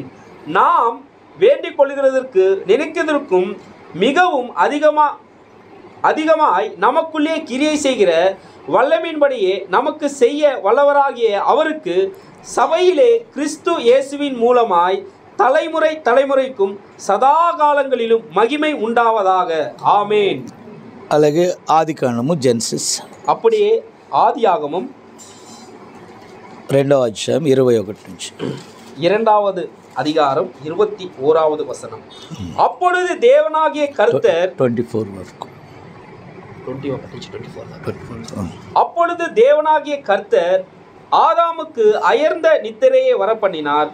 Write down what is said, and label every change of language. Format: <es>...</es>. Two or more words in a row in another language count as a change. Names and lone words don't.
<ta>நாம் வேண்டிக் கொள்கிறதற்கு நினைக்கிறதற்கும் மிகவும் அதிகமாய் நமக்குள்ளே கிரியை செய்கிற வல்லமையின்படியே நமக்கு செய்ய வல்லவராகிய அவருக்கு சபையிலே கிறிஸ்து இயேசுவின் மூலமாய் தலைமுறை தலைமுறைக்கும் சதா காலங்களிலும் மகிமை உண்டாவதாக. ஆமேன்.</ta> <te>అలాగే ఆదికాండము జెనసిస్,</te> <ta>அப்படியே ஆதியாகமம்</ta> <te>2వ అధ్యాయం 21 నుంచి</te> <ta>2வது அதிகாரம் 21வது வசனம். அப்பொழுது தேவனாகிய கர்த்தர்</ta> <te>24 వరకు.</te> <ta>அப்பொழுது தேவனாகிய கர்த்தர் ஆதாமுக்கு அயர்ந்த நித்திரையை வரப்பண்ணினார்.</ta>